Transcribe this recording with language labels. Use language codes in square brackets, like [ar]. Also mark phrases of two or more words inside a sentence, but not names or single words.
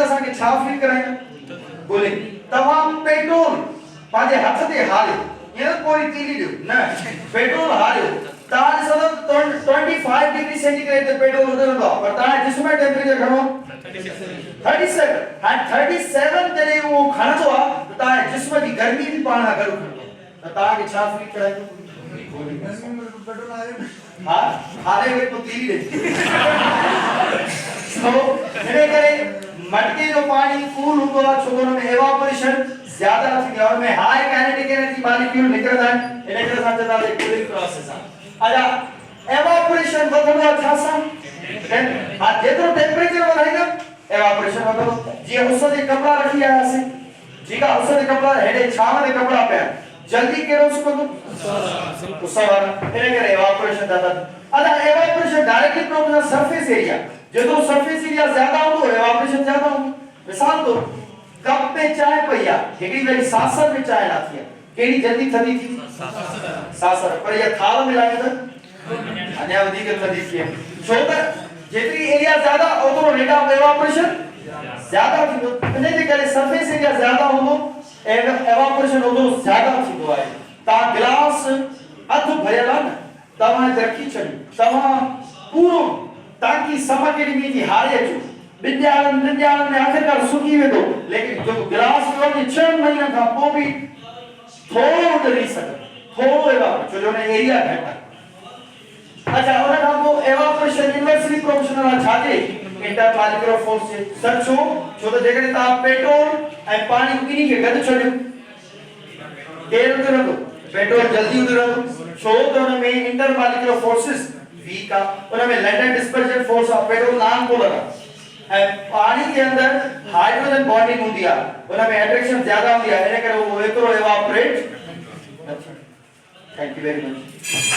[sd] असांखे छा फील कराईंदा कूलिंग तव्हां पेट्रोल पंहिंजे हथ ते हारियो ईअं कोई तीली ॾियो न पेट्रोल हारियो तव्हां ॾिसंदव 25 [en] degree centigrade [sd] ते पेट्रोल उॾंदो आहे पर तव्हां जिस्म जो टेम्परेचर घणो 37 हाणे 37 जॾहिं उहो खणंदो आहे त तव्हांजे जिस्म जी गर्मी बि पाण खां गॾु खणंदो त तव्हांखे छा फील कराईंदो पेट्रोल आयो हा हारे वे तो तीली ॾे सो हिन करे मटके जो पानी कूल हूंदो आहे छो हुन में एवापोरेशन ज्यादा थींदी आहे हुन में [en] high kinetic energy molecule [sd] निकिरंदा आहिनि इन करे असां चवंदा आहियूं [en] cooling process [sd] आहे अच्छा एवापोरेशन वधंदो आहे छा सां हा जेतिरो टेम्परेचर वधाईंदा एवापोरेशन वधंदो जीअं उस ते कपड़ा रखी आयासीं जेका उस ते कपड़ा हेॾे छांव ते कपड़ा पिया जल्दी कहिड़ो सुकंदो उस वारा इन करे एवापोरेशन ज्यादा अच्छा [en] evaporation directly proportional surface area [sd] जेतिरो [en] surface area [sd] ज्यादा हूंदो एवापोरेशन ज्यादा हूंदो मिसाल तो कप में चाय पई आहे हिकिड़ी वेरी सासर में चाय लाथी आहे केड़ी जल्दी थदी थी सासर पर ये थाल मिलाए त अञा वधीक थदी थी छो त जेतिरी एरिया ज्यादा ओतिरो [en] rate of evaporation [sd] ज्यादा थींदो इन जे करे [en] surface area [sd] ज्यादा हूंदो एवापोरेशन ओतिरो ज्यादा थींदो आहे तव्हां गिलास अधु भरियल आहे न तव्हां रखी छॾियो तव्हां पूरो ताकि [hi] समझ के लिए [sd] जी हारे अचो विद्यालय में आखिरकार सुकी वेंदो लेकिन जो गिलास में 6 महीना खां पोइ भी थोड़ो डरी सके थोड़ो एवापोरेशन छो जो एरिया घट आहे अच्छा उन खां पोइ [en] evaporation inversely proportional [sd] आहे छाजे [en] intermolecular force [sd] जे सर छो त जेकॾहिं तव्हां पेट्रोल ऐं पाणी ॿिन्ही खे गॾु छॾियो केरु उॾंदो पेट्रोल जल्दी उॾंदो छो त हुन में [en] intermolecular forces weak [sd] आहे उन में [en] London dispersion force [sd] आहे पेट्रोल [en] non polar [sd] आहे ऐं [hi] पानी के अंदर [en] hydrogen bonding [hi] होती है [sd] उन में अट्रैक्शन [hi] ज्यादा होती है [sd] इने करे वो एतिरो एवापोरेट [en] thank you very much